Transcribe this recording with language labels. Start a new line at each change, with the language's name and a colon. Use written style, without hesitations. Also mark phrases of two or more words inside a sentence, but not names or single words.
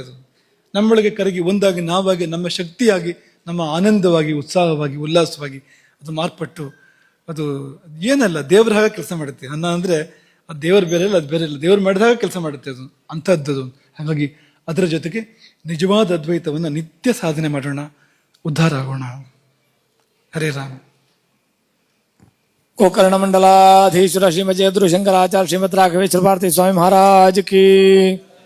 Kannada: ಅದು ನಮ್ಮೊಳಗೆ ಕರಗಿ ಒಂದಾಗಿ ನಾವಾಗಿ, ನಮ್ಮ ಶಕ್ತಿಯಾಗಿ, ನಮ್ಮ ಆನಂದವಾಗಿ, ಉತ್ಸಾಹವಾಗಿ, ಉಲ್ಲಾಸವಾಗಿ ಅದು ಮಾರ್ಪಟ್ಟು ಅದು ಏನಲ್ಲ ದೇವರ ಹಾಗೆ ಕೆಲಸ ಮಾಡುತ್ತೆ. ಅನ್ನ ಅಂದರೆ ಅದು ದೇವರು ಬೇರೆ ಇಲ್ಲ, ಅದು ಬೇರೆ ಇಲ್ಲ, ದೇವರು ಮಾಡಿದಾಗ ಕೆಲಸ ಮಾಡುತ್ತೆ ಅದು, ಅಂಥದ್ದದು. ಹಾಗಾಗಿ ಅದರ ಜೊತೆಗೆ ನಿಜವಾದ ಅದ್ವೈತವನ್ನು ನಿತ್ಯ ಸಾಧನೆ ಮಾಡೋಣ, ಉದ್ಧಾರ ಆಗೋಣ. ಹರೇ ರಾಮ.
Hindi: गोकर्ण मंडलाधीश्वर श्रीमद जयद्रु शंकराचार्य श्रीमद राघवेश्वर भारती स्वामी महाराज की